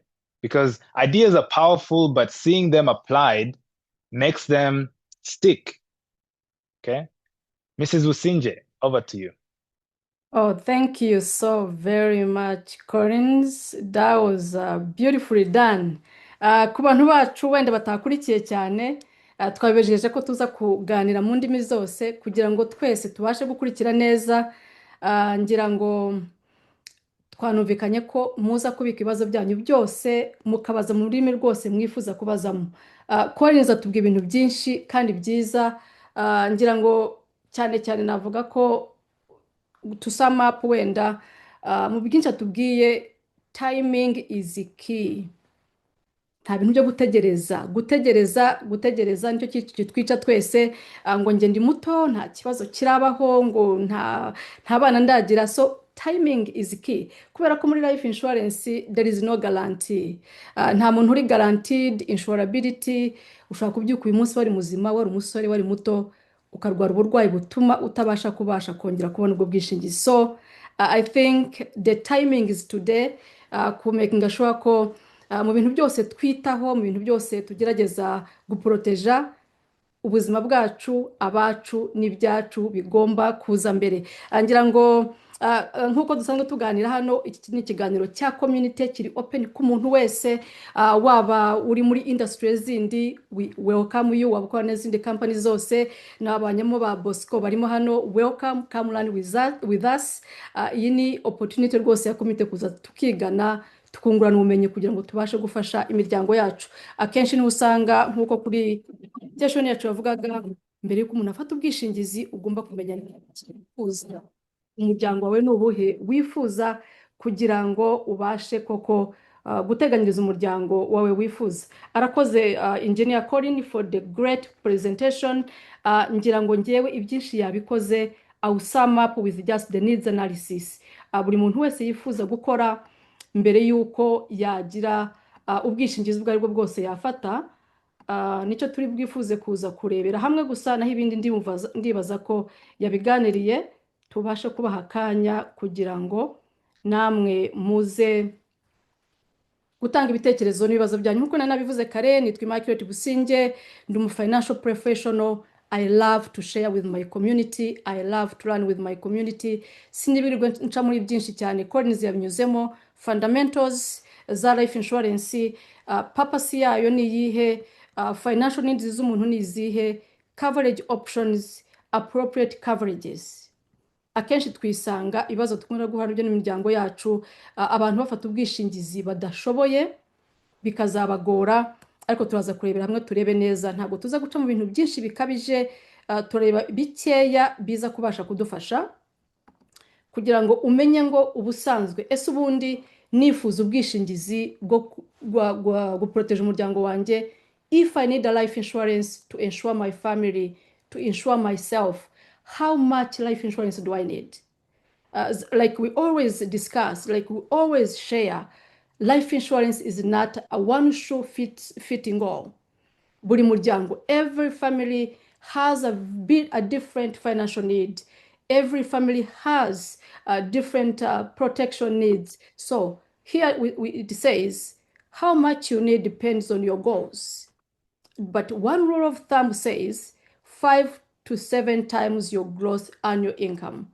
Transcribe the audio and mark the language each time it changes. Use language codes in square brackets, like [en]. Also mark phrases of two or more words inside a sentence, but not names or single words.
[en] Because ideas are powerful, but seeing them applied makes them stick, okay? Mrs. Usinje, over to you. Oh, thank you so very much, Collins. That was beautifully done. [rw] Ku bantu bacu wenda batakurikiye cyane, twabijeje ko tuza kuganira mu ndimi zose kugira ngo twese tubashe gukurikira neza. Ngira ngo twanumvikanye ko muza kubika ibibazo byanyu byose mukabaza mu rurimi rwose mwifuza kubazamo. Collins atubwira ibintu byinshi kandi byiza. Ngira ngo cyane cyane navuga ko [en] to sum up [rw] wenda mu byinshi atubwiye [en] timing is key. [rw] Nta bintu byo gutegereza nicyo kitwica twese, ngo njye ndi muto nta kibazo kirabaho, ngo nta bana ndagira. [en] So timing is key, [rw] kubera ko muri [en] life insurance there is no guarantee. [rw] Nta muntu uri guaranteed insurability. Ushobora kubyuka uyu munsi wari muzima, wari umusore, wari muto, ukarwara uburwayi butuma utabasha kongera kubona ubwo bwishingizi. [en] So I think the timing is today, making sure [rw] ko mu bintu byose twitaho, mu bintu byose tugerageza guproteja ubuzima bwacu, abacu n'ibyacu bigomba kuza mbere. Ngira ngo nk'uko dusanzwe tuganira hano, iki ni ikiganiro cya community kiri open ku muntu wese, waba uri muri industry zindi, [en] we welcome you. [rw] Waba ukora n'izindi company zose, n'abanyamo ba Bosco barimo hano, [en] welcome, come learn with us. [rw] Iyi ni opportunity rwose ya community kuza tukigana, tukungurana ubumenyi kugira ngo tubashe gufasha imiryango yacu. Akenshi ni usanga nk'uko kuri station yacu bavugaga, mbere y'uko umuntu afata ubwishingizi ugomba kumenya wifuza umuryango wawe n'ubuhe wifuza, kugira ngo ubashe koko guteganyiriza umuryango wawe wifuza. [en] Arakoze Engineer Colin for the great presentation. [rw] Ngira ngo ngewe ibyinshi yabikoze. [en] I will sum up with just the needs analysis. [rw] Buri muntu wese yifuza gukora mbere y'uko yagira ubwishingizi ubwo aribwo bwose yafata, nicyo turi bwifuze kuza kurebera hamwe gusa, naho ibindi ndibaza ko yabiganiriye. Tubashe kubaha akanya kugira ngo namwe muze gutanga ibitekerezo n'ibibazo byanyu. Nkuko nanabivuze kare, nitwa Immaculate Businge, ndi umu [en] financial professional. I love to share with my community. I love to learn with my community. [rw] Sinibirirwe nca muri byinshi cyane. Collins yabinyuzemo fundamentals za [en] life insurance, [rw] purpose yayo ni iyihe, [en] financial needs [rw] z'umuntu ni izihe, [en] coverage options, appropriate coverages. [rw] Akenshi twisanga ibibazo dukunda guhura byo n'imiryango yacu, abantu bafata ubwishingizi badashoboye bikazabagora, ariko turaza kurebera hamwe turebe neza. Ntabwo tuza guca mu bintu byinshi bikabije, tureba bikeya biza kubasha kudufasha kugira ngo umenye ngo ubusanzwe ese ubundi nifuza ubwishingizi bwo guproteje umuryango wanjye. [en] If I need a life insurance to insure my family, to insure myself, how much life insurance do I need? Like we always discuss, like we always share, life insurance is not a one shoe fitting all. [rw] Buri muryango, [en] every family has a different financial need. Every family has different protection needs. So here it says how much you need depends on your goals. But one rule of thumb says 5 to 7 times your gross annual income.